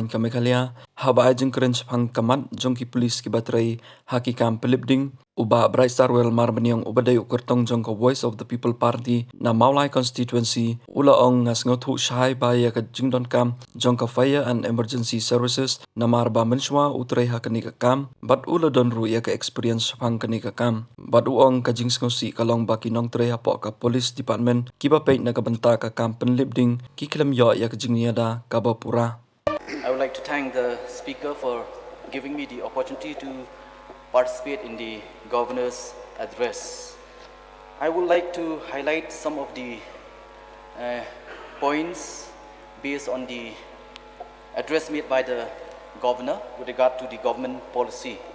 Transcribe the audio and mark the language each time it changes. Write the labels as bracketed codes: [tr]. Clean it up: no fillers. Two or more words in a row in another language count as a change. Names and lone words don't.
[kha] ka mekalia haba ajeng keren sepang kamat jong ki polis ki batrai haki kam pelipding uba Brightstar wel mar beniong ubadai ukertong jong ka Voice of the People Party na Maulai constituency ula ong ngas ngothu shai ba ya ka jingdon kam jong ka Fire and Emergency Services na mar ba menshwa utrai hakani ka kam bat ula don ru ya ka experience sepang kani ka kam bat uong ka Sngewsih kalong baki Nongtrei hapo ka Police Department kiba peit na kabanta ka kam Pynlip ding ki Khlem yo ya ka Jingïada Kaba Pura. [en] I would like to thank the speaker for giving me the opportunity to participate in the governor's address. I would like to highlight some of the points based on the address made by the governor with regard to the government policy.